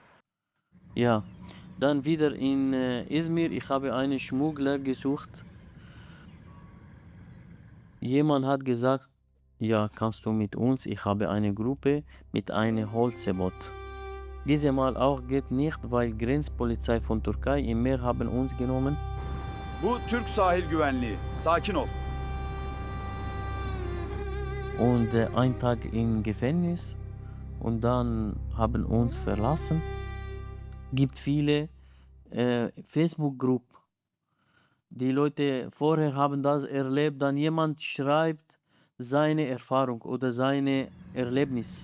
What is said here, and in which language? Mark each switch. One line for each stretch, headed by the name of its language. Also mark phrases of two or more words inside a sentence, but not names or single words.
German: Ja, dann wieder in Izmir, ich habe einen Schmuggler gesucht. Jemand hat gesagt, ja, kannst du mit uns? Ich habe eine Gruppe mit einem Holzboot. Dieses Mal auch geht nicht, weil Grenzpolizei von Türkei im Meer haben uns genommen.
Turkish: Bu Türk sahil güvenliği. Sakin ol.
German: Und ein Tag im Gefängnis und dann haben uns verlassen. Gibt viele Facebook-Gruppen. Die Leute vorher haben das erlebt, dann jemand schreibt seine Erfahrung oder seine Erlebnis.